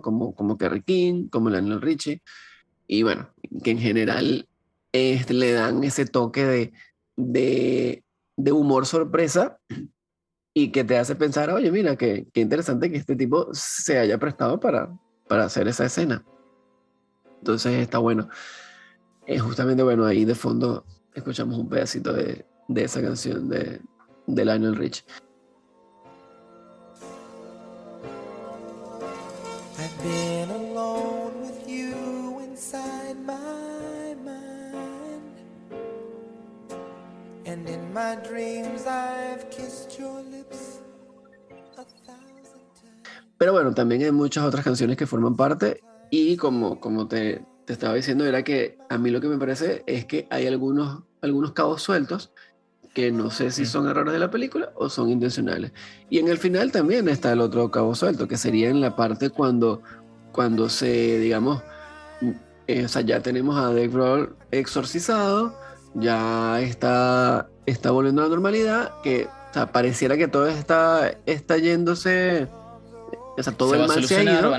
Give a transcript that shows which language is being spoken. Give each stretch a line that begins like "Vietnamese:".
Spanish: Como Kerry King, como Lionel Richie. Y bueno, que en general le dan ese toque de humor sorpresa y que te hace pensar, oye, mira, qué interesante que este tipo se haya prestado para hacer esa escena. Entonces está bueno. Justamente, bueno, ahí de fondo escuchamos un pedacito de esa canción de Lionel Richie.
English: I've been alone with you inside my mind, and in my dreams I've kissed your lips 1,000 times.
Spanish: Pero bueno, también hay muchas otras canciones que forman parte y como te estaba diciendo, era que a mí lo que me parece es que hay algunos cabos sueltos que no sé si son errores de la película o son intencionales. Y en el final también está el otro cabo suelto, que sería en la parte cuando se, digamos, o sea, ya tenemos a Dave Grohl exorcizado, ya está volviendo a la normalidad, que o sea, pareciera que todo está yéndose, o sea, todo el mal se ha ido.